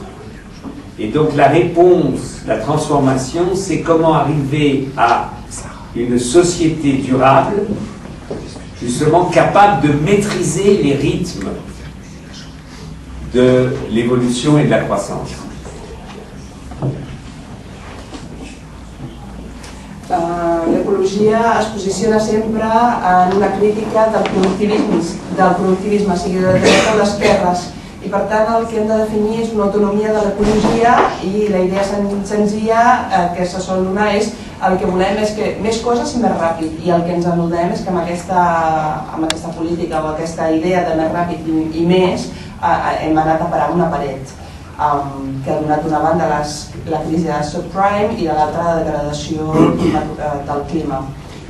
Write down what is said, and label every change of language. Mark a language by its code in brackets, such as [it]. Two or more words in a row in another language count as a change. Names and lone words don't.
[fr] Et donc la réponse, la transformation, c'est comment arriver à une société durable, justement capable de maîtriser les rythmes de l'évolution et de la croissance. [ca] L'ecologia es posiciona sempre en una crítica del productivisme, sigui de dreta o d'esquerres, i per tant el que hem de definir és una autonomia de l'ecologia i la idea senzilla que se sol donar és el que volem és que més coses i més ràpid, i el que ens adonem és que amb aquesta política o aquesta idea de més ràpid i més hem anat a parar una paret que ha donat d'una banda la crisi de subprime i de l'altra la degradació del clima.